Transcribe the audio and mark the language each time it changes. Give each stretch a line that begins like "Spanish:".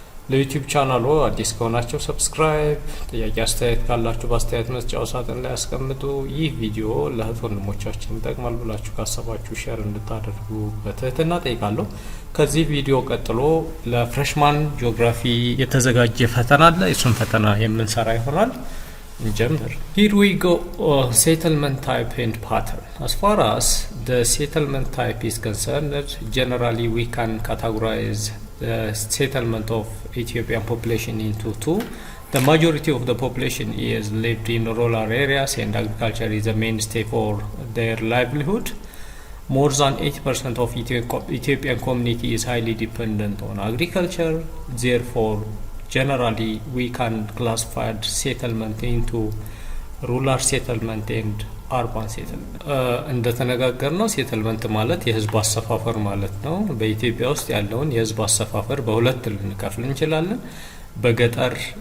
Amharic: ለዩቲዩብ ቻናሉ አዲስ ከሆናችሁ ሰብስክራይብ፣ ጥያቄ አስተያየት ካላችሁ በአስተያየት መስጫው ሳጥን ላይ ያስቀምጡ። ይህ ቪዲዮ ለእህት ወንድሞቻችን ይጠቅማል ብላችሁ ካሰባችሁ ሼር እንድታደርጉ በትህትና ጠይቃለሁ። ከዚህ ቪዲዮ ቀጥሎ ለፍሬሽማን ጂኦግራፊ የተዘጋጀ ፈተና አለ። እሱን ፈተና የምንሰራ ይሆናል። እንጀምር።
English: Here we go. Settlement type and pattern. As far as the settlement type is concerned, generally we can categorize the settlement of Ethiopian population into two. The majority of the population is lived in rural areas and agriculture is the mainstay for their livelihood. More than 80% of Ethiopian community is highly dependent on agriculture. Therefore, generally we can classify settlement into rural settlement and
Amharic: አርባን ሴትልመንት እንደተነጋገርነው ሴትልመንት ማለት የህዝብ አሰፋፈር ማለት ነው። በኢትዮጵያ ውስጥ ያለውን የህዝብ አሰፋፈር በሁለት ልንከፍል እንችላለን። በገጠር